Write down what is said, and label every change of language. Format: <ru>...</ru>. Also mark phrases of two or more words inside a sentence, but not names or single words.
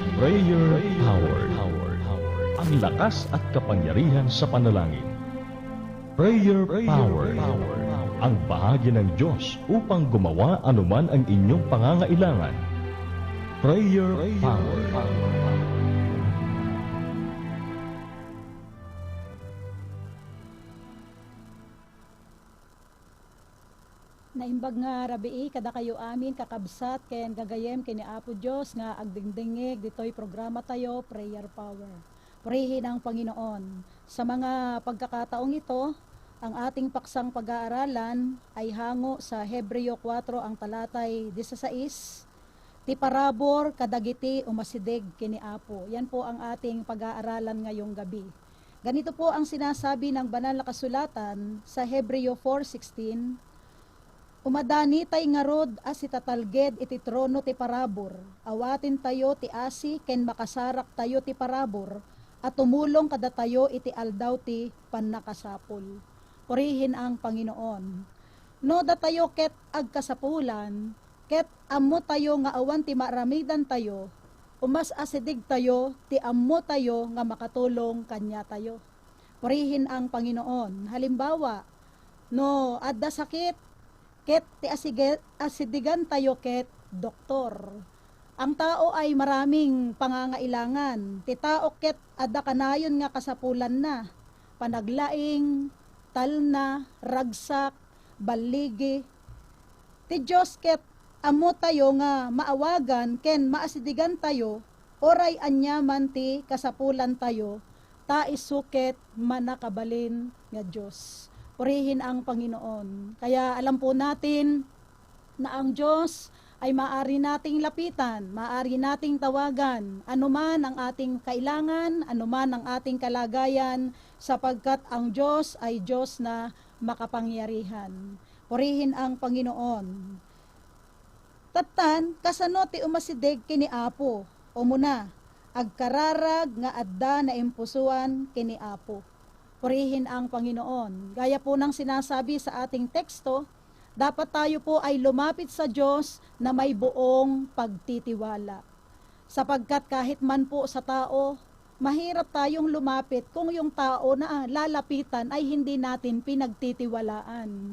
<tl>Prayer Power. Ang lakas at kapangyarihan sa panalangin. Prayer Power. Ang bahagi ng Diyos upang gumawa anuman ang inyong pangangailangan. Prayer Power.</tl> <ilo>Naimbag nga rabii kada kayo amin kakabsat ken gagayem kini Apo Dios nga agdingdingig ditoy programa tayo Prayer Power.</ilo> <tl>Purihin ang Panginoon. Sa mga pagkakataong ito, ang ating paksang pag-aaralan ay hango sa Hebreo 4 ang talatay 16.</tl> <ilo>Ti parabor kadagiti umasidig kini Apo.</ilo> <tl>Yan po ang ating pag-aaralan ngayong gabi. Ganito po ang sinasabi ng banal na kasulatan sa Hebreo 4:16.</tl> <ilo>Umadani tay ngarod as itatalged iti trono ti parabor. Awatin tayo ti asi ken makasarak tayo ti parabor</ilo> <tl>at tumulong</tl> <ilo>kada tayo iti aldaw ti pannakasapol.</ilo> <tl>Purihin ang Panginoon.</tl> <ilo>No da tayo ket agkasapulan, ket ammo tayo nga awan ti maramidan tayo, umas asidig tayo ti ammo tayo nga makatulong kanya tayo.</ilo> <tl>Purihin ang Panginoon. Halimbawa,</tl> <ilo>no adda sakit, ket ti asidigan tayo ket doktor.</ilo> <tl>Ang tao ay maraming pangangailangan.</tl> <ilo>Ti tao ket adda kanayon nga kasapulan na. Panaglaing, talna, ragsak, baligi. Ti Diyos ket amo tayo nga maawagan ken maasidigan tayo, oray anyaman ti kasapulan tayo, ta isuket manakabalin nga Diyos.</ilo> <tl>Purihin ang Panginoon. Kaya alam po natin na ang Diyos ay maaari nating lapitan, maaari nating tawagan, anuman ang ating kailangan, anuman ang ating kalagayan, sapagkat ang Diyos ay Diyos na makapangyarihan. Purihin ang Panginoon.</tl> <ilo>Tatan, kasano ti umasidig kini Apo, o muna, agkararag nga adda na impusuan kini Apo.</ilo> <tl>Purihin ang Panginoon. Gaya po ng sinasabi sa ating teksto, dapat tayo po ay lumapit sa Diyos na may buong pagtitiwala. Sapagkat kahit man po sa tao, mahirap tayong lumapit kung yung tao na lalapitan ay hindi natin pinagtitiwalaan.</tl>